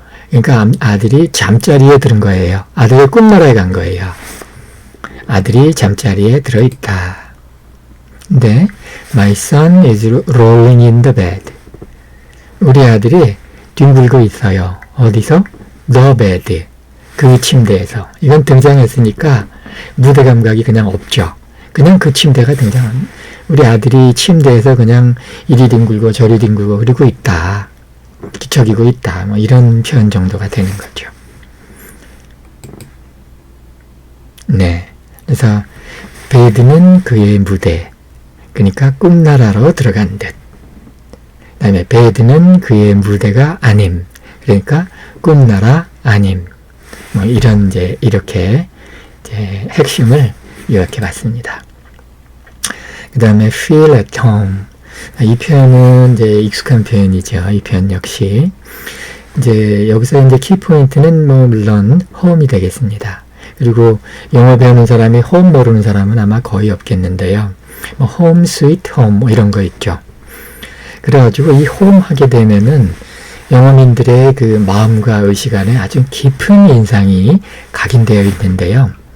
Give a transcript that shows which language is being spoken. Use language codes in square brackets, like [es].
[ko] 그러니까 아들이 잠자리에 들은 거예요. 아들이 꿈나라에 간 거예요. 아들이 잠자리에 들어있다. [en] 근데 my son is rolling in the bed. [ko] 우리 아들이 뒹굴고 있어요. 어디서? [en] the bed. [ko] 그 침대에서. 이건 등장했으니까 무대 감각이 그냥 없죠. 그냥 그 침대가 등장합니다. 우리 아들이 침대에서 그냥 이리 뒹굴고 저리 뒹굴고 그러고 있다. 뒤척이고 있다. 뭐 이런 표현 정도가 되는 거죠. 네. 그래서 베드는 그의 무대. 그러니까 꿈나라로 들어간 듯. 그 다음에 베드는 그의 무대가 아님. 그러니까 꿈나라 아님. 뭐 이런 이렇게 핵심을 이렇게 봤습니다. 그 다음에 [en] feel at home. [ko] 이 표현은 익숙한 표현이죠. 이 표현 역시. 여기서 키포인트는 물론 home이 되겠습니다. 그리고 영어 배우는 사람이 home 모르는 사람은 아마 거의 없겠는데요. [en] home sweet home [ko] 이런 거 있죠. 그래가지고 이 home 하게 되면은 영어민들의 그 마음과 의식 안에 아주 깊은 인상이 각인되어 있는데요.